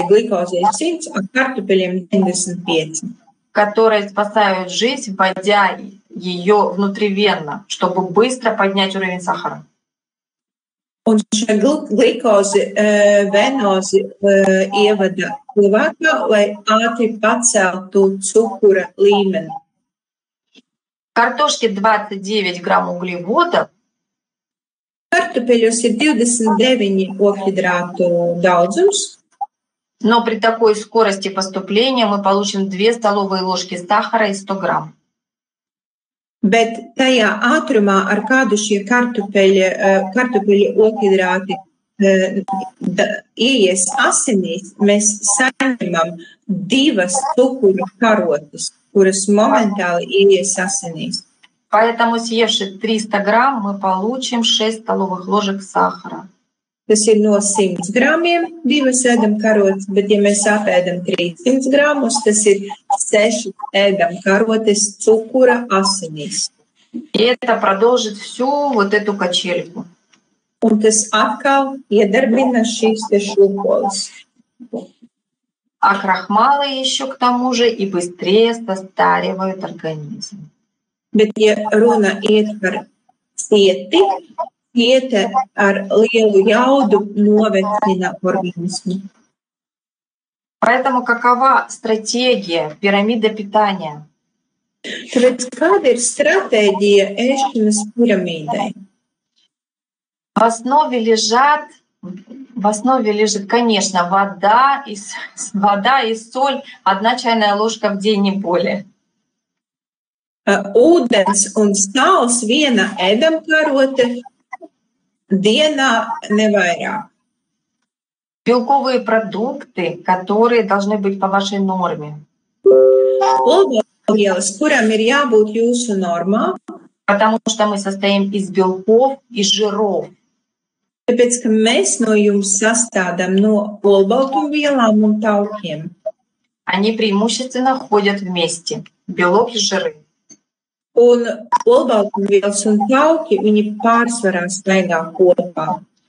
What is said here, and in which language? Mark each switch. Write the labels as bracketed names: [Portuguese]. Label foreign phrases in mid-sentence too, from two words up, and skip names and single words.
[Latvian] Glikozē 100, a kartupeļiem 95. [Russian] Которые спасают жизнь, вводя ее внутривенно, чтобы быстро поднять уровень сахара. [Latvian] Un šī glikoze venozi ievada cilvēkā, lai ātri paceltu cukura līmeni. [Russian] В картошке 29 грамм углеводов, [Latvian] Kartupeļos ir 29 ogļhidrātu daudzums, [Russian] но при такой скорости поступления мы получим 2 столовые ложки сахара и 100 грамм. [Latvian] bet tajā ātrumā, ar kādu šie kartupeļu ogļhidrāti ieies asinīs, mēs saņemam 2 cukuru karotes, kuras momentāli ieies asinīs. [Russian] Поэтому, съевши 300 грамм, мы получим 6 столовых ложек сахара. [Latvian] Tas ir no 100 gramiem 2 ēdamkarotes, bet ja mēs apēdam 300 gramus, tas ir 6 ēdamkarotes cukura asinīs. [Russian] И это продолжит всю вот эту качельку. [Latvian] un tas atkal iedarbina šīs te šūpoles. [Russian] А крахмалы еще к тому же и быстрее состаривают организм. [Latvian] Bet, ja runa iet par cieti, ciete ar lielu jaudu novecina organismu. [Russian] Поэтому какова стратегия пирамиды питания? [Latvian] Tāpēc kāda ir stratēģija ēšanas piramīdai? [Russian] В основе лежит, конечно, вода и соль, 1 чайная ложка в день, не более. [Latvian] Ūdens un sāls, viena ēdamkarote dienā nevairāk. [Russian] Белковые продукты, которые должны быть по вашей норме. [Latvian] Olbaltumvielas, kurām ir jābūt jūsu normā, [Russian] Потому что мы состоим из белков и жиров. [Latvian] tāpēc, ka mēs no jums sastādām no olbaltumvielām un taukiem. [Russian] Они преимущественно ходят вместе, белок и жиры. [Latvian] Un olbaltumvielas un tauki, viņi pārsvarā staigā kopā.